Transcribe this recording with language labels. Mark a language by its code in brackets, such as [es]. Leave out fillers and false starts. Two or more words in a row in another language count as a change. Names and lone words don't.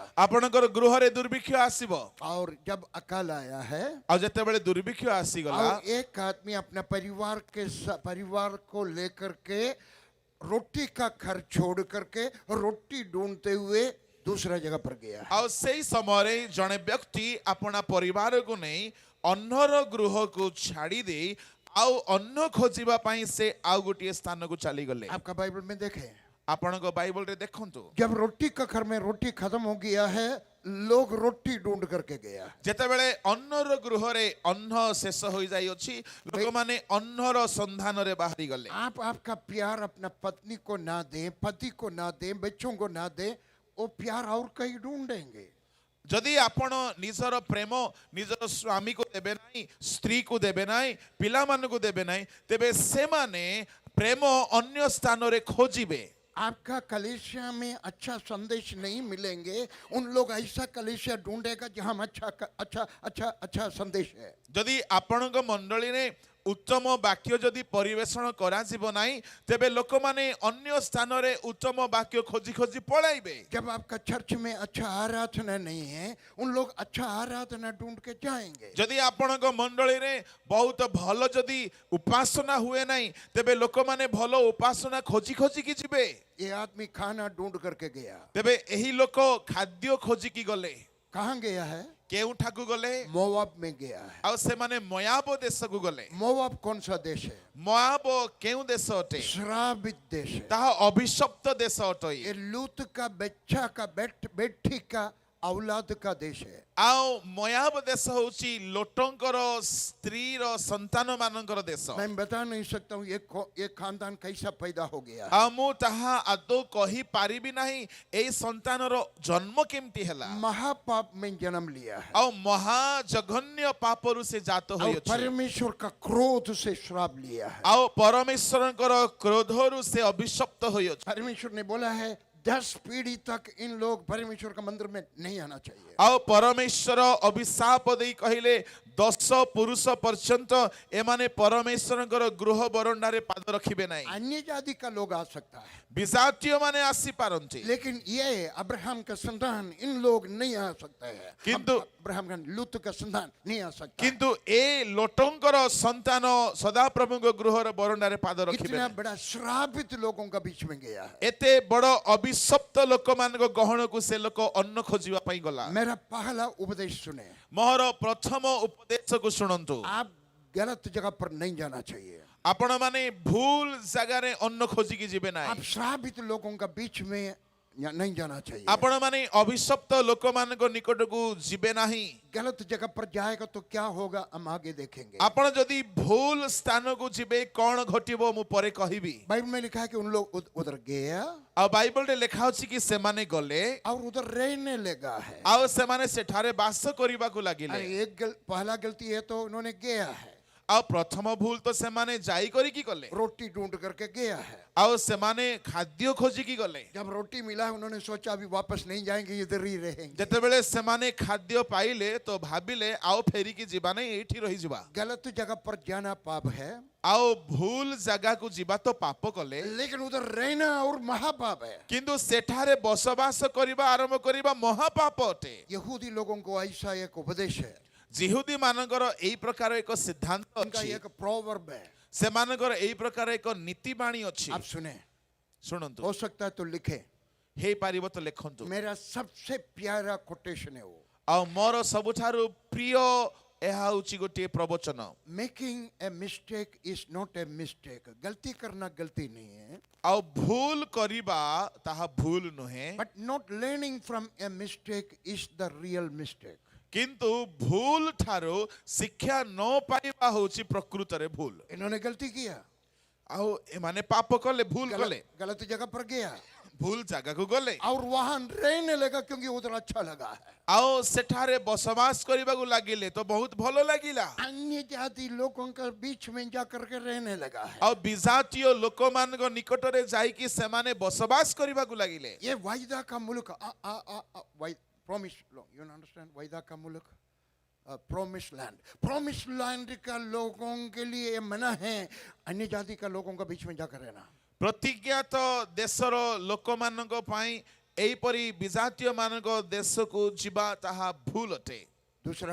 [or] ଆପଣଙ୍କର ଗୃହ ରେ ଦୁର୍ଭିକ୍ଷ ଆସିବ। [hi] और जब अकाल आया है [or] ଆ ଯେତେ ବେଳେ ଦୁର୍ଭିକ୍ଷ ଆସି ଗଲା, [hi] और एक आदमी अपना परिवार को लेकर के रोटी का घर छोड़ करके रोटी ढूंढते हुए दूसरा जगह पर गया है। [or] ଆଉ ସେଇ ସମୟରେ ଜଣେ ବ୍ୟକ୍ତି ଆପଣା ପରିବାରକୁ ନେଇ ଅନ୍ନର ଗୃହକୁ ଛାଡ଼ି ଦେଇ ଆଉ ଅନ୍ନ ଖୋଜିବା ପାଇଁ ସେ ଆଉ ଗୋଟିଏ ସ୍ଥାନକୁ ଚାଲିଗଲେ। [hi] आपका बाइबल में देखें, [or] ଆପଣଙ୍କ ବାଇବଲରେ ଦେଖନ୍ତୁ, [hi] जब रोटी का घर में रोटी खत्म हो गया है, लोग रोटी ढूंढ करके गया। [or] ଯେତେବେଳେ ଅନ୍ନର ଗୃହରେ ଅନ୍ନ ଶେଷ ହୋଇଯାଇଅଛି, ଲୋକମାନେ ଅନ୍ନର ସନ୍ଧାନରେ ବାହାରି ଗଲେ। [hi] आप आपका प्यार अपना पत्नी को ना दें, पति को ना दें, बच्चों को ना दें, वो प्यार और कहीं ढूंढेंगे। [or] ଯଦି ଆପଣ ନିଜର ପ୍ରେମ ନିଜର ସ୍ୱାମୀକୁ ଦେବେ ନାହିଁ, ସ୍ତ୍ରୀକୁ ଦେବେ ନାହିଁ, ପିଲାମାନଙ୍କୁ ଦେବେ ନାହିଁ, ତେବେ ସେମାନେ ପ୍ରେମ ଅନ୍ୟ ସ୍ଥାନରେ ଖୋଜିବେ। [hi] आपका कलीसिया में अच्छा संदेश नहीं मिलेंगे, उन लोग ऐसा कलीसिया ढूंढेगा जहां अच्छा अच्छा अच्छा अच्छा संदेश है। [or] ଯଦି ଆପଣଙ୍କ ମଣ୍ଡଳୀରେ ଉତ୍ତମ ବାକ୍ୟ ଯଦି ପରିବେଷଣ କରାଯିବ ନାହିଁ, ତେବେ ଲୋକମାନେ ଅନ୍ୟ ସ୍ଥାନରେ ଉତ୍ତମ ବାକ୍ୟ ଖୋଜି ଖୋଜି ପଳାଇବେ। [hi] जब आपका चर्च में अच्छा आराधना नहीं है, उन लोग अच्छा आराधना ढूंढ के जाएंगे। [or] ଯଦି ଆପଣଙ୍କ ମଣ୍ଡଳୀରେ ବହୁତ ଭଲ ଯଦି ଉପାସନା ହୁଏ ନାହିଁ, ତେବେ ଲୋକମାନେ ଭଲ ଉପାସନା ଖୋଜି ଖୋଜିକି ଯିବେ। [hi] ये आदमी खाना ढूंढ करके गया। [or] ତେବେ ଏହି ଲୋକ ଖାଦ୍ୟ ଖୋଜିକି ଗଲେ। [hi] कहाँ गया है? [or] କେଉଁଠାକୁ ଗଲେ? [hi] मोवाब में गया है। [or] ଆଉ ସେମାନେ ମୋଆବ ଦେଶକୁ ଗଲେ। [hi] मोवाब कौन सा देश है? [or] ମୋଆବ କେଉଁ ଦେଶ ଅଟେ? [hi] श्रापित देश है। [or] ତାହା ଅଭିଶପ୍ତ ଦେଶ ଅଟେ। [hi] ये लूत का बच्चा का बेटी का औलाद का देश है। [or] ଆଉ ମୋଆବ ଦେଶ ହେଉଛି ଲୋଟଙ୍କର ସ୍ତ୍ରୀର ସନ୍ତାନ ମାନଙ୍କର ଦେଶ। [hi] मैं बता नहीं सकता हूँ ये खानदान कैसा पैदा हो गया है। [or] ଆଉ ମୁଁ ତାହା ଆଦୌ କହିପାରିବି ନାହିଁ ଏଇ ସନ୍ତାନର ଜନ୍ମ କେମିତି ହେଲା। [hi] महापाप में जन्म लिया है [or] ଆଉ ମହା ଜଘନ୍ୟ ପାପରୁ ସେ ଜାତ [hi] और [or] ହୋଇଅଛି। [hi] परमेश्वर का क्रोध से श्राप लिया है। [or] ଆଉ ପରମେଶ୍ୱରଙ୍କର କ୍ରୋଧରୁ ସେ ଅଭିଶପ୍ତ ହୋଇଅଛି। [hi] परमेश्वर ने बोला है 10 पीढ़ी तक इन लोग परमेश्वर का मंदिर में नहीं आना चाहिए। [or] ଆଉ ପରମେଶ୍ୱର ଅଭିଶାପ ଦେଇ କହିଲେ 10 ପୁରୁଷ ପର୍ଯ୍ୟନ୍ତ ଏମାନେ ପରମେଶ୍ୱରଙ୍କର ଗୃହ ବରଣ୍ଡାରେ ପାଦ ରଖିବେ ନାହିଁ। [hi] अन्य जाति का लोग आ सकता है, [or] ବିଜାତୀୟ ମାନେ ଆସିପାରନ୍ତି, [hi] लेकिन ये अब्राहम का संतान इन लोग नहीं आ सकता है। किंतु- अब्राहम का लूत का संतान नहीं आ सकता है। [or] କିନ୍ତୁ ଏ ଲୋଟଙ୍କର ସନ୍ତାନ ସଦାପ୍ରଭୁଙ୍କ ଗୃହର ବରଣ୍ଡାରେ ପାଦ ରଖିବେ [hi] इतना [or] ନାହିଁ। [hi] बड़ा श्रापित लोगों का बीच में गया है। [or] ଏତେ ବଡ଼ ଅଭିଶପ୍ତ ଲୋକମାନଙ୍କ ଗହଣକୁ ସେ ଲୋକ ଅନ୍ନ ଖୋଜିବା ପାଇଁ ଗଲା। [hi] मेरा पहला उपदेश सुने, [or] ମୋର ପ୍ରଥମ ଉପଦେଶକୁ ଶୁଣନ୍ତୁ। [hi] आप गलत जगह पर नहीं जाना चाहिए। [or] ଆପଣମାନେ ଭୁଲ ଜାଗାରେ ଅନ୍ନ ଖୋଜିକି ଯିବେ ନାହିଁ। [hi] आप श्रापित लोगों का बीच में नहीं जाना चाहिए। [or] ଆପଣମାନେ ଅଭିଶପ୍ତ ଲୋକମାନଙ୍କ ନିକଟକୁ ଯିବେ ନାହିଁ। [hi] गलत जगह पर जाएगा तो क्या होगा हम आगे देखेंगे। [or] ଆପଣ ଯଦି ଭୁଲ ସ୍ଥାନକୁ ଯିବେ କଣ ଘଟିବ ମୁଁ ପରେ କହିବି। [hi] बाइबल में लिखा है कि उन लोग उधर गया [or] ଆଉ ବାଇବଲରେ ଲେଖା ଅଛି କି ସେମାନେ ଗଲେ [hi] और उधर रहने लगा है। [or] ଆଉ ସେମାନେ ସେଠାରେ ବାସ କରିବାକୁ ଲାଗିଲେ। [hi] अरे पहला गलती है तो उन्होंने गया है, [or] ଆଉ ପ୍ରଥମ ଭୁଲ ତ ସେମାନେ ଯାଇ କରିକି ଗଲେ। [hi] रोटी ढूंढ करके गया है। [or] ଆଉ ସେମାନେ ଖାଦ୍ୟ ଖୋଜିକି ଗଲେ। [hi] जब रोटी मिला उन्होंने सोचा अभी वापस नहीं जाएंगे, इधर ही रहेंगे। [or] ଯେତେବେଳେ ସେମାନେ ଖାଦ୍ୟ ପାଇଲେ ତ ଭାବିଲେ ଆଉ ଫେରିକି ଯିବା ନାହିଁ, ଏଇଠି ରହିଯିବା। [hi] गलत जगह पर जाना पाप है, [or] ଆଉ ଭୁଲ ଜାଗାକୁ ଯିବା ତ ପାପ କଲେ, [hi] लेकिन उधर रहना और महापाप है। [or] କିନ୍ତୁ ସେଠାରେ ବସବାସ କରିବା ଆରମ୍ଭ କରିବା ମହାପାପ ଅଟେ। [hi] यहूदी लोगों को ऐसा एक उपदेश है, [or] ଜିହୁଦୀ ମାନଙ୍କର ଏଇ ପ୍ରକାର ଏକ ସିଦ୍ଧାନ୍ତ [hi] उनका [or] ଅଛି। [hi] एक प्रोवर्ब है, [or] ସେମାନଙ୍କର ଏଇ ପ୍ରକାର ଏକ ନୀତିବାଣୀ ଅଛି। [hi] आप सुने, [or] ଶୁଣନ୍ତୁ, [hi] हो सकता है तो लिखे। [or] ହେଇପାରିବ ତ ଲେଖନ୍ତୁ। [hi] मेरा सबसे प्यारा कोटेशन है वो, [or] ଆଉ ମୋର ସବୁଠାରୁ ପ୍ରିୟ ଏହା ହେଉଛି ଗୋଟିଏ ପ୍ରବଚନ। [en] Making a mistake is not a mistake. [hi] गलती करना गलती नहीं है, [or] ଆଉ ଭୁଲ କରିବା ତାହା ଭୁଲ ନୁହେଁ, [en] But not learning from a mistake is the real mistake. [or] କିନ୍ତୁ ଭୁଲ ଠାରୁ ଶିକ୍ଷା ନ ପାଇବା ହେଉଛି ପ୍ରକୃତରେ ଭୁଲ। [hi] इन्होंने गलती किया, [or] ଆଉ ଏମାନେ ପାପ କଲେ, ଭୁଲ କଲେ, [hi] गलत जगह पर गया [or] ଭୁଲ ଜାଗାକୁ ଗଲେ [hi] और वहां रहने लगा क्योंकि उधर अच्छा लगा है। [or] ଆଉ ସେଠାରେ ବସବାସ କରିବାକୁ ଲାଗିଲେ ତ ବହୁତ ଭଲ ଲାଗିଲା। [hi] अन्य जाति लोगों के बीच में जा करके रहने लगा है। [or] ଆଉ ବିଜାତୀୟ ଲୋକମାନଙ୍କ ନିକଟରେ ଯାଇକି ସେମାନେ ବସବାସ କରିବାକୁ ଲାଗିଲେ। [hi] ये वायदा का मुल्क प्रॉमिस, [en] you understand, [hi] वायदा का मुल्क, [en] promise land [hi] का लोगों के लिए मना है अन्य जाति का लोगों का बीच में जाकर रहना। [or] ପ୍ରତିଜ୍ଞାତ ଦେଶର ଲୋକମାନଙ୍କ ପାଇଁ ଏହିପରି ବିଜାତୀୟ ମାନଙ୍କ ଦେଶକୁ ଯିବା ତାହା ଭୁଲ ଅଟେ।